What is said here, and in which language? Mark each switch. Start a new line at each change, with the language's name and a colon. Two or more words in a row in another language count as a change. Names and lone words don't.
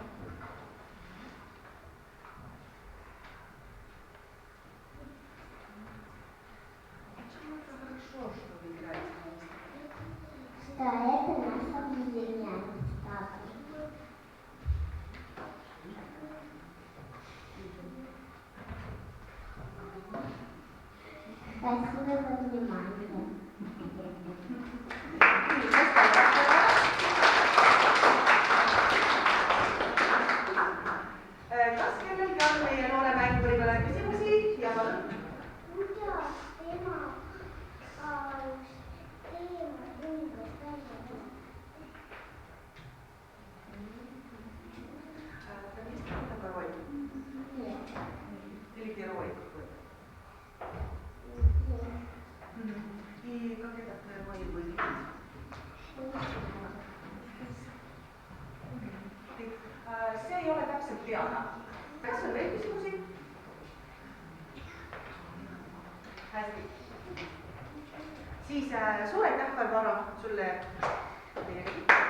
Russian: Почему это хорошо, что вы играете на инструменте? Что это нас объединяет с папой. Спасибо за внимание.
Estonian: Kas kellelgi on meie noore mänguri peale küsimusi? Ja palun. Kuidas tema teema umbes välja tuleb?
Russian: Конечно, такой ролик. Нет. Или где ролик какой-то. Нет. И как этот ролик выглядит?
Estonian: See ei ole täpselt teada. Kas on veel küsimusi? Hästi. Siis suur aitäh, Barbara, sulle teiegi.